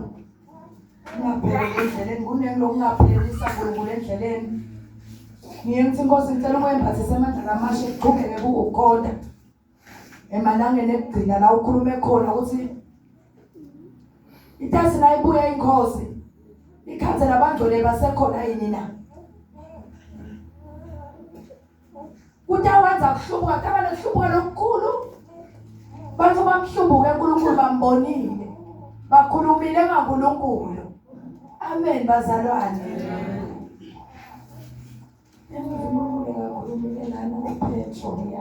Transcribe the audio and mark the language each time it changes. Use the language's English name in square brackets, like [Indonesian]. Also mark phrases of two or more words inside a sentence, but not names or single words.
[Swati] Ungapheli endleleni kunengi lokungaphelisa uNkulunkulu endleleni. Ngiyenza inkosi ngicela ukwembathisa amandla kamasha eqhubeke kukhona. Emalangeni ekugcina la ukhulume khona ukuthi itazi la ibuya inkosi. Ikhansela abangcwele basekhona yini na? Utawenza kuhlubuka kabana kuhlubuka lokukhulu. Bantu bamhlubuka uNkulunkulu bambonile. Bakhulumile ngaNkulunkulu. Amen bazalwane. Ngivumile kakhulumile lana kuPetro ya.